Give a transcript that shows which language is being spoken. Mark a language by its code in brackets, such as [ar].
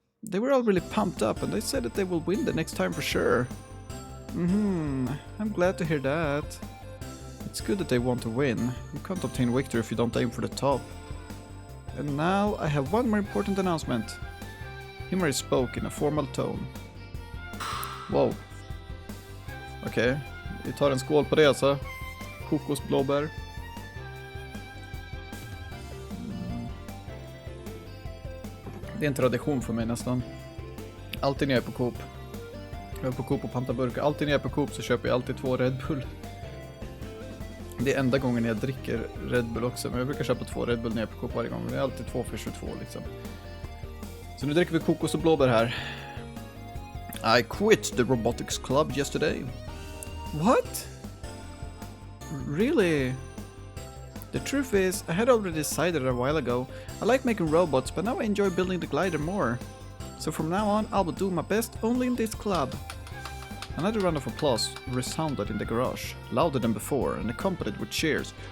[en] They were all really pumped up and they said that they will win the next time for sure. I'm glad to hear that. It's good that they want to win. You can't obtain victory if you don't aim for the top. And now I have one more important announcement. Himari spoke in a formal tone. Wow. [sv] Okej, vi tar en skål på det alltså. Kokosblåbär. Det är en tradition för mig nästan. Alltid när jag är på Coop. Jag är på Coop och pantar burkar. Alltid när jag är på Coop så köper jag alltid 2 Red Bull. Det är enda gången jag dricker Red Bull också. Men jag brukar köpa 2 Red Bull när jag är på Coop varje gång. Det är alltid 2 för 22 liksom. Så nu dricker vi kokos och blåbär här. [en] I quit the robotics club yesterday. What? Really? The truth is, I had already decided a while ago. I like making robots, but now I enjoy building the glider more. So from now on, I will do my best only in this club. Another round of applause resounded in the garage, louder than before, and accompanied with cheers.